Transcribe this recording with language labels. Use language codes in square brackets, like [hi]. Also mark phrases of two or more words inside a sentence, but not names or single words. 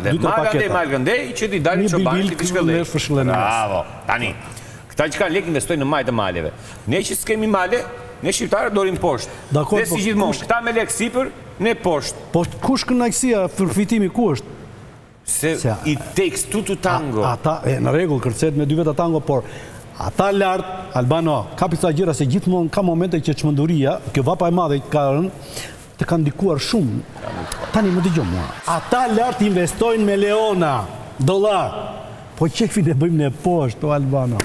[sq] Dhe male gëndej, që ti dali qobani të fëshkëllej. Bravo. Tani, këta që kanë lek investojnë në majtë maleve. Ne që s'kemi male, ne shqiptarë dorim poshtë. Dhe si gjithmonë, këta me lek sipër, ne poshtë. Po kush kënaqësia, përfitimi ku është? [en] Se it takes two to tango. [sq] Ata, në regull, kërcet me 2 veta tango, por ata lartë, Albano, ka pisa gjëra se gjithmonë ka momente që çmenduria, kjo vapa e madhe ka rënë, të kanë ndikuar shumë. Tani më dëgjoj mua. Ata lartë investojnë me leona, dollar. Po qefin e bëjmë në poshtë, o Albano.